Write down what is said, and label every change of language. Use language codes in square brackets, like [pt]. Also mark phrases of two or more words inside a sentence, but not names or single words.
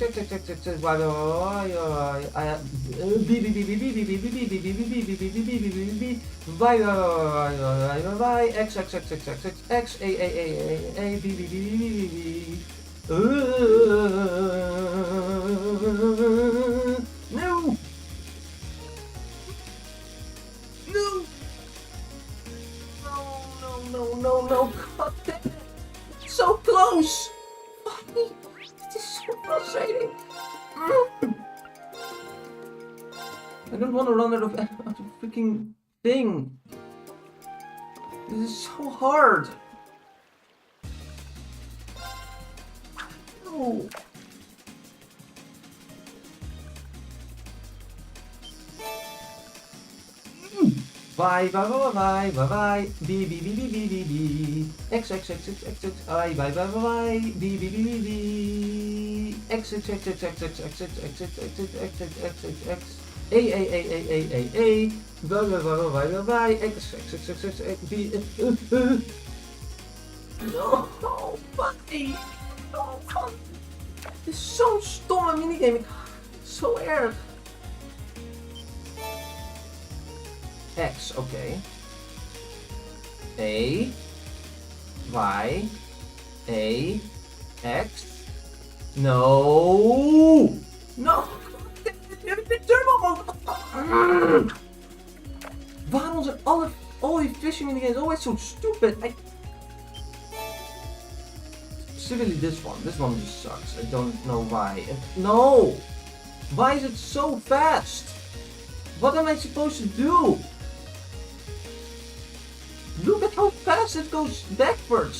[en] X X X X Y Y B B B B B B B B B B B B B B B B B Y Y X X X X X X X A B B B B B No! No! No! God damn it! So close! It is so frustrating. I don't want to run out of freaking thing. This is so hard. No! Bye, bye, bye, bye, bye, bye, B, B, B, B, B, B, B, X, X, X, X, X, X, I, bye, bye, bye, bye, B, B, B, B, B, X, X, X, X, X, X, X, X, X, X, X, X, X, X, X, A, bye, bye, bye, bye, bye, bye, X, X, X, X, X, X, B, no, buddy, no, [nl] dit is zo'n stomme minigame, zo erg. [en] X, okay. A, Y, A, X. No! No! [nl] Waarom zijn [en] all die fishing minigames always so stupid? Specifically this one just sucks. I don't know why. No! Why is it so fast? What am I supposed to do? Look at how fast it goes backwards.